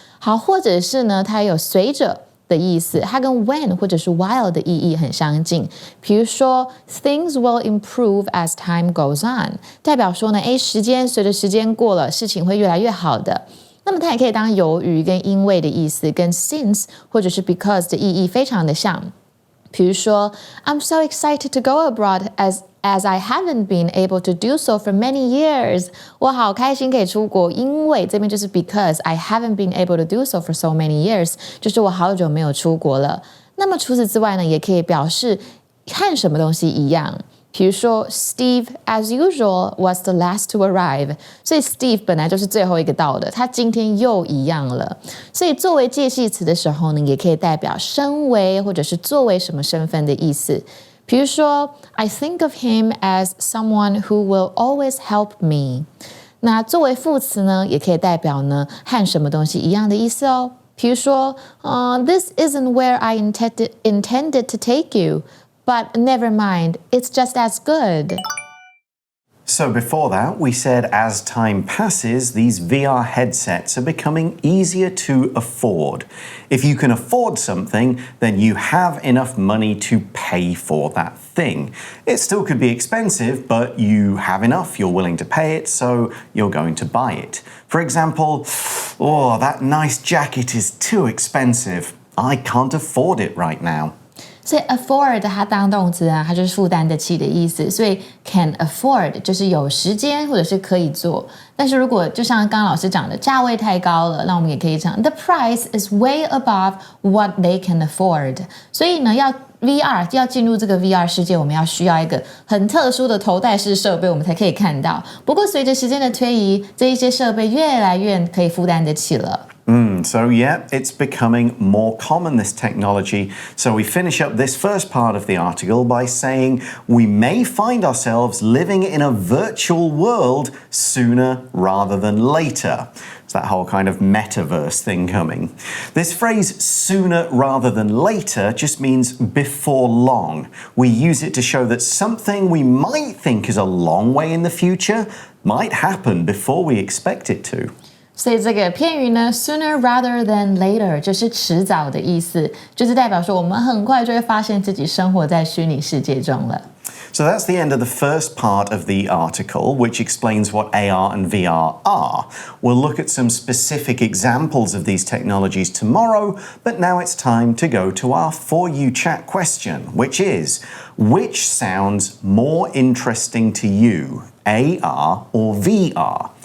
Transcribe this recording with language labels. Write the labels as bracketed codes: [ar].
[zh] 好，或者是呢，它有随着的意思，它跟 when 或者是 while 的意义很相近。比如说 [en] things will improve as time goes on [zh] 代表说呢，时间随着时间过了，事情会越来越好的。那么它也可以当由于跟因为的意思，跟 since 或者是 because 的意义非常的像。比如说 [en] I'm so excited to go abroad as I haven't been able to do so for many years [zh] 我好开心可以出国，因为这边就是 [en] because I haven't been able to do so for so many years [zh] 就是我好久没有出国了。那么除此之外呢，也可以表示和什么东西一样。比如说 [en] Steve as usual was the last to arrive [zh] 所以 Steve 本来就是最后一个到的，他今天又一样了。所以作为介系词的时候呢，也可以代表身为或者是作为什么身份的意思。比如说 [en] I think of him as someone who will always help me [zh] 那作为副词呢，也可以代表呢和什么东西一样的意思哦。比如说 This isn't where I intended to take you But never mind, it's just as good. [en] So before that, we said as time passes, these VR headsets are becoming easier to afford. If you can afford something, then you have enough money to pay for that thing. It still could be expensive, but you have enough, you're willing to pay it, so you're going to buy it. For example, oh, that nice jacket is too expensive. I can't afford it right now. [zh] 所以 afford 它当动词啊，它就是负担得起的意思，所以 can afford 就是有时间或者是可以做。但是如果就像刚刚老师讲的，价位太高了，那我们也可以讲 [en] the price is way above what they can afford。 [zh] 所以呢，要 VR 要进入这个 VR 世界，我们要需要一个很特殊的头戴式设备，我们才可以看到。不过随着时间的推移，这一些设备越来越可以负担得起了。 [en] So yeah, it's becoming more common, this technology. So we finish up this first part of the article by saying we may find ourselves living in a virtual world sooner rather than later. It's that whole kind of metaverse thing coming. This phrase sooner rather than later just means before long. We use it to show that something we might think is a long way in the future might happen before we expect it to. [zh] 所以这个片语呢 [en] sooner rather than later [zh] 就是迟早的意思，就是代表说我们很快就会发现自己生活在虚拟世界中了。 [en] So that's the end of the first part of the article, which explains what AR and VR are. We'll look at some specific examples of these technologies tomorrow, but now it's time to go to our For You chat question, which is, which sounds more interesting to you, AR or VR?